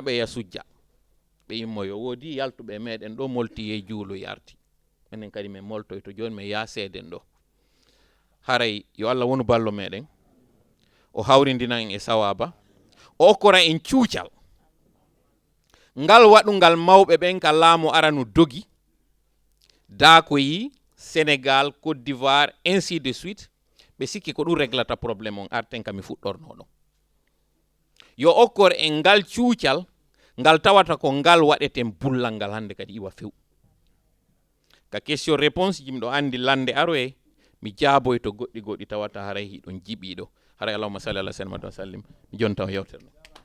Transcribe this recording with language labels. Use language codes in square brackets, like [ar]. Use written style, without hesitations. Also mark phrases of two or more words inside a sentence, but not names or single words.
[ff] ɓe ya sujja ɓe immoyo woodi yaltuɓe meɗen ɗo molti e juulo yarti minen kadi min moltoy to joni min yaaseden ɗo haray yo Allah wonu ballo meɗen o hawrindina en e sawaba o okkora en cuucal ngal waɗungal mawɓe ɓen ka laamu aranu dogi daakoyi Sénégal Côte d'Ivoire [fr] ainsi de suite [ff] ɓe sikki ko ɗum réglata probléme on arten kami fuɗɗorno ɗon yo okkor en ngal cuucal ngal tawata ko ngal waɗeten bullal ngal hande kadi iwa few ka [fr] question réponse [ff] jimɗo andi lande aroye mi jaaboy to goɗɗi goɗɗi tawata haray hiɗon jiɓiɗo haray [ar] اللهم صل على سيدنا محمد و سلم [ff] mi jonta o yewtere